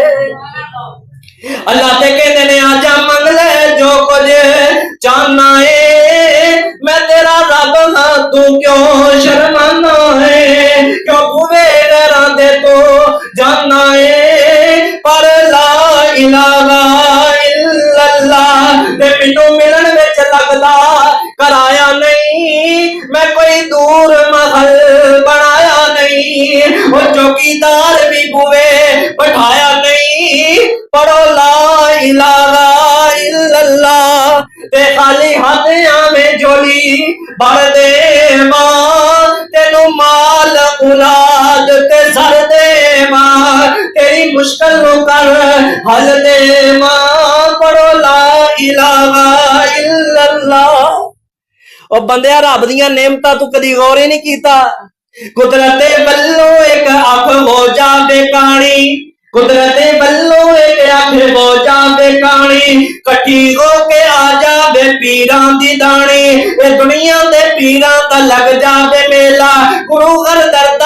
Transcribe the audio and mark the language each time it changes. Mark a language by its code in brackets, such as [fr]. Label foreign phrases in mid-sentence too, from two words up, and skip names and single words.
[pa] اللہ تے کہندے نے آجا منگ لے جو کجھ چاہنا اے، میں تیرا رب ہاں تو کیوں شرمانا اے، کیوں بوہے غیراں دے توں جانا اے، پر [ar] لا إله [pa] اِلّا اللہ تے مینوں ملن وچ لگدا کرایہ نہیں، میں کوئی دور محل بنایا نہیں، او چوکیدار بھی بوہے بٹھایا نہیں، پڑھو [ar] لا إله إلا الله [pa] تے خالی ہتھ آوے جھولی بھر دے ماں، تینوں مال اولاد تے سر دے ماں، تیری مشکل نوں کر حل دے ماں، پڑھو [ar] لا إله إلا الله. [pa] او بندیا رب دیاں نعمتاں تو کدی غور ہی نہیں کیتا، قدرتے بلّو اک اکھ ہو جاوے کانی، قدرتے بلّو اک اکھ ہو جاوے کانی, कुदरते बल्लो एक अख हो जावे कानी, کٹھی ہو کے آ جاوے پیراں دی دانی، اے دنیا دے پیراں دا لگ جاوے میلہ، گرو گھر دردا